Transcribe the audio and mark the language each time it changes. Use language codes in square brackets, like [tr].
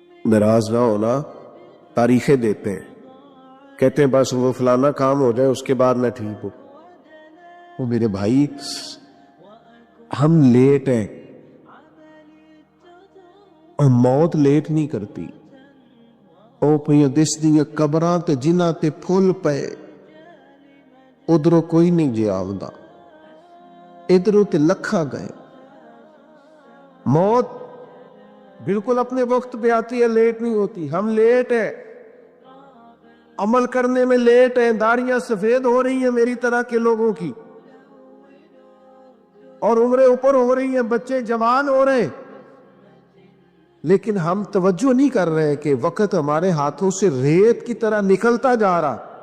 [ur] ناراض نہ ہونا، تاریخیں دیتے ہیں، کہتے ہیں بس وہ فلانا کام ہو جائے اس کے بعد میں ٹھیک ہوں۔ وہ میرے بھائی ہم لیٹ ہیں اور موت لیٹ نہیں کرتی. [pa] او پہ دس دیاں قبراں تے جنہاں تے پھل پے ادھروں کوئی نہیں جی آوندا, ادھروں تے لکھا گئے. [ur] موت بالکل اپنے وقت پہ آتی ہے, لیٹ نہیں ہوتی. ہم لیٹ ہیں, عمل کرنے میں لیٹ ہیں, داڑیاں سفید ہو رہی ہیں میری طرح کے لوگوں کی, اور عمریں اوپر ہو رہی ہیں, بچے جوان ہو رہے ہیں, لیکن ہم توجہ نہیں کر رہے کہ وقت ہمارے ہاتھوں سے ریت کی طرح نکلتا جا رہا.